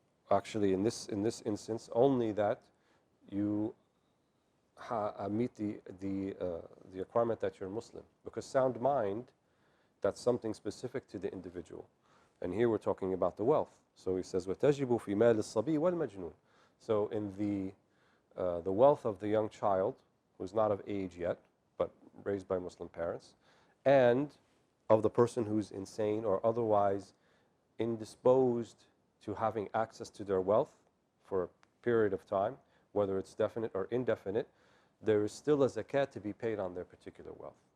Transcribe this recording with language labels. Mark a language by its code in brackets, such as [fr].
[en] Actually, in this instance, only that you meet the requirement that you're Muslim, because sound mind, that's something specific to the individual, and here we're talking about the wealth. So he says, [ar] وَتَجِبُ فِي مَالِ الصَّبِي وَالْمَجْنُونِ. [en] So in the wealth of the young child, who's not of age yet, but raised by Muslim parents, and of the person who's insane or otherwise indisposed to having access to their wealth for a period of time, whether it's definite or indefinite, there is still a zakat to be paid on their particular wealth.